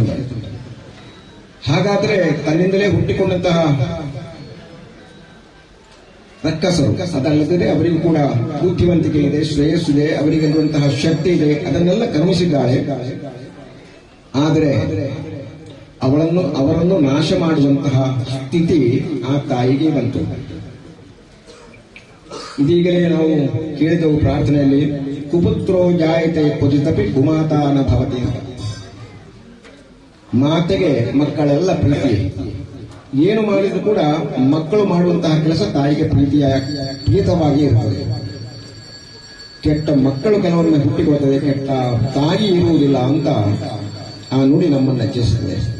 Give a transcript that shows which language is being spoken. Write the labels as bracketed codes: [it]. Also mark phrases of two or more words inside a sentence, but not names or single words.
[kn] ಹಾಗಾದ್ರೆ ತನ್ನಿಂದಲೇ ಹುಟ್ಟಿಕೊಂಡಂತಹ ರಕ್ಕಸರು ಅದಲ್ಲದೆ ಅವರಿಗೂ ಕೂಡ ಬುದ್ಧಿವಂತಿಕೆ ಇದೆ, ಶ್ರೇಯಸ್ಸಿದೆ, ಅವರಿಗಿರುವಂತಹ ಶಕ್ತಿ ಇದೆ, ಅದನ್ನೆಲ್ಲ ಕರ್ಮಿಸಿದ್ದಾಳೆ. ಆದರೆ ಅವರನ್ನು ನಾಶ ಮಾಡುವಂತಹ ಸ್ಥಿತಿ ಆ ತಾಯಿಗೆ ಬಂತು. ಇದೀಗಲೇ ನಾವು ಕೇಳಿದವು ಪ್ರಾರ್ಥನೆಯಲ್ಲಿ, [sa] ಕುಪುತ್ರೋ ಜಾಯತೆ ಕ್ವಚಿತಪಿ ಕುಮಾತಾನ ಭವತಿ. [kn] ಮಾತೆಗೆ ಮಕ್ಕಳೆಲ್ಲ ಪ್ರೀತಿ. ಏನು ಮಾಡಿದ್ರು ಕೂಡ ಮಕ್ಕಳು ಮಾಡುವಂತಹ ಕೆಲಸ ತಾಯಿಗೆ ಪ್ರೀತವಾಗಿ ಇರುತ್ತದೆ. ಕೆಟ್ಟ ಮಕ್ಕಳು ಕೆಲವೊಮ್ಮೆ ಹುಟ್ಟಿಕೊಳ್ಳುತ್ತದೆ, ಕೆಟ್ಟ ತಾಯಿ ಇರುವುದಿಲ್ಲ ಅಂತ ಆ ನುಡಿ ನಮ್ಮನ್ನು ಎಚ್ಚರಿಸುತ್ತದೆ.